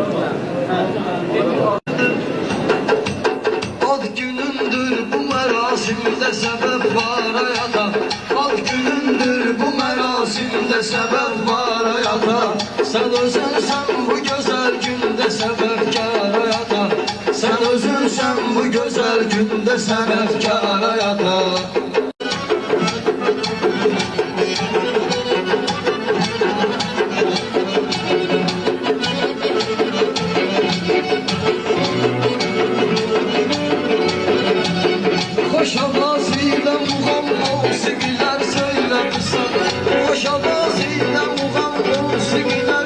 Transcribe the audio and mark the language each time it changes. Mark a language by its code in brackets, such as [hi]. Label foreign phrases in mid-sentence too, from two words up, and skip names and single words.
[az] Ad günündür bu mərasimdə səbəb var hayata. Ad günündür bu mərasimdə səbəb var hayata. Sən özünsən bu gözəl gündə səbəbkar hayata. Sən özünsən bu gözəl gündə səbəbkar hayata. [tr] Hoş avazıyla muğam musikiler söylemişsen, hoş avazıyla muğam musikiler